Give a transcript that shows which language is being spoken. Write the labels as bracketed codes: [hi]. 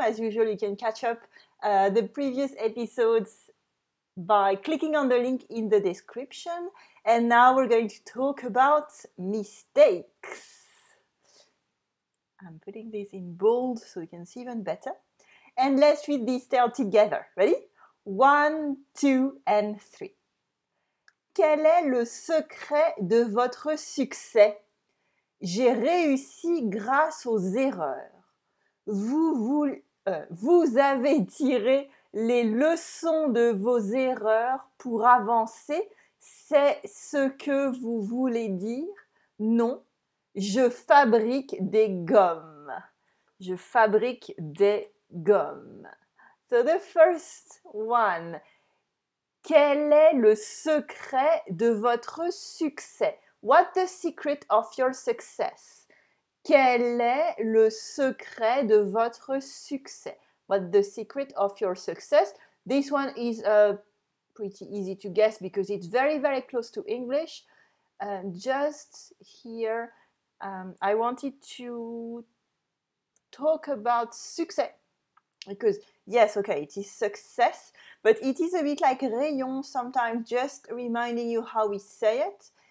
[en] As usual, you can catch up the previous episodes by clicking on the link in the description. And now we're going to talk about mistakes. I'm putting this in bold so you can see even better. And let's read this tale together. Ready? 1, 2, and 3. [fr] Quel est le secret de votre succès? J'ai réussi grâce aux erreurs. Vous avez tiré les leçons de vos erreurs pour avancer. C'est ce que vous voulez dire? Non, je fabrique des gommes. Je fabrique des gommes. [en] So the first one. [fr] Quel est le secret de votre succès? [en] What's the secret of your success? [fr] Quel est le secret de votre succès? [en] What's the secret of your success? This one is pretty easy to guess because it's very, very close to English. Just here, I wanted to talk about success because, yes, okay, it is success, but it is a bit like rayon sometimes, just reminding you how we say it.